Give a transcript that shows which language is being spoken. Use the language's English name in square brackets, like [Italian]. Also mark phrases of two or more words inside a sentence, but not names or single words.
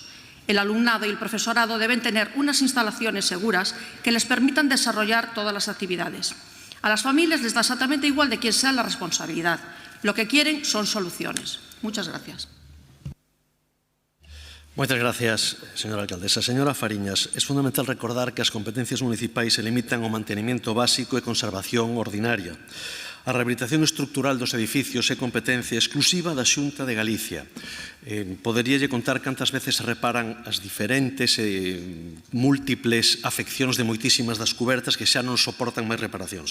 [Spanish] El alumnado y el profesorado deben tener unas instalaciones seguras que les permitan desarrollar todas las actividades. A las familias les da exactamente igual de quién sea la responsabilidad. Lo que quieren son soluciones. Muchas gracias. [Galician] Moitas gracias, señora alcaldesa. Señora Fariñas, [Spanish] es fundamental recordar que [Galician] as competencias municipais se limitan ao mantenimiento básico e conservación ordinaria. A rehabilitación estructural dos edificios é competencia exclusiva da Xunta de Galicia. Poderíalle contar cantas veces se reparan as diferentes múltiples afeccións de moitísimas das cubertas que xa non soportan máis reparacións.